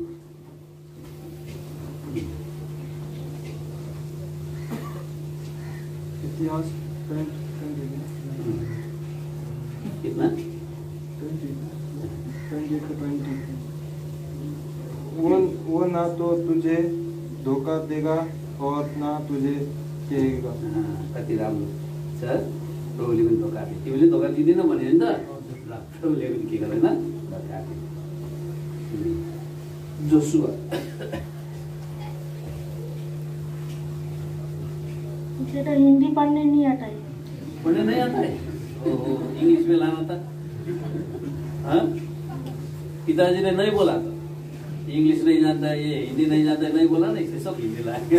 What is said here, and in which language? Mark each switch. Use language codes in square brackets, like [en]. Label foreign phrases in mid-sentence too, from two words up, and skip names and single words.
[hi] इतिहास कितना? 20 वो ना तो तुझे धोखा देगा और ना तुझे कहेगा। [ne] कति राम्रो छ। प्रभुले पनि धोका दिए, तिमीले धोका दिँदैन भने नि त? प्रभुले पनि के गर्दैन? धोका दिए। जोशुआ, [hi] मुझे तो हिंदी पढ़ने नहीं आता है। पढ़ने नहीं आता है? इंग्लिश में लाना था। हाँ, पिताजी ने नहीं बोला था, इंग्लिश नहीं जानता है ये, हिंदी नहीं जानता है, नहीं बोला ना, इसलिए सब हिंदी लाएंगे।